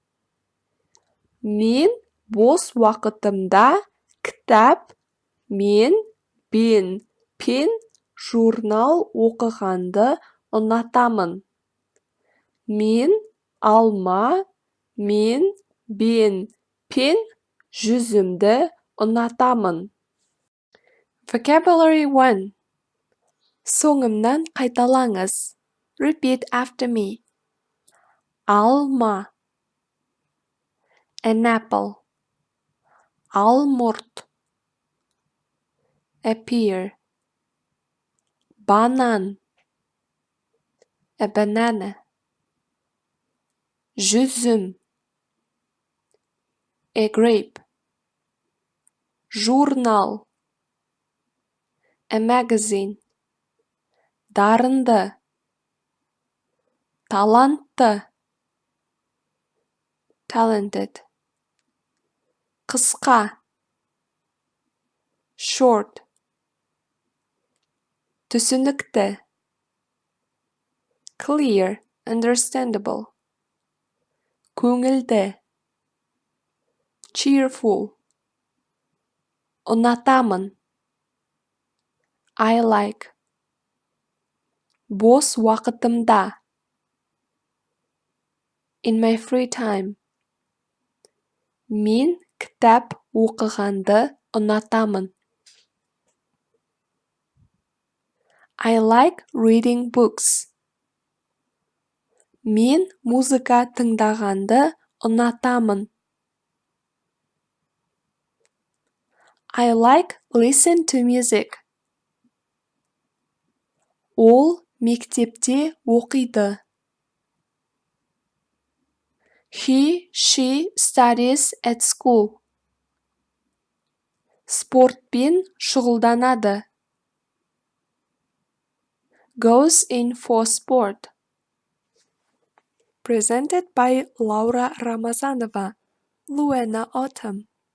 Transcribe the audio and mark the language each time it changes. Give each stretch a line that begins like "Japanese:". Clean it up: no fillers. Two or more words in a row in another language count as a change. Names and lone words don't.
Kazakh: Мен бос уақытымда кітап, мен, бен, пен, журнал оқығанды ұнатамын. Мен алма, мен, бен, пен, жүзімді ұнатамын. Vocabulary 1. Соңымнан қайталаңыз.
English: Repeat after me. Алма. An apple. Алмұрт. A pear. Банан. A banana. Жүзім. A grape. Журнал. A magazine.
Kazakh: Дарынды. Талантты. Talented. Қысқа. Short. Түсінікті.
English: Clear, understandable.
Kazakh: Көңілді. Cheerful. Ұнатамын.
English: I like.
Kazakh: Бос уақытымда.
English: In my free time.
Kazakh: Мен кітап оқығанды ұнатамын.
English: I like reading books.
Kazakh: Мен музыка тыңдағанды ұнатамын.
English: I like listen to music.
Kazakh: Ол мектепте оқиды.
English: She studies at school.
Kazakh: Спортпен шұғылданады.
English: Goes in for sport. Presented by Laura Ramazanova, Luena Autumn.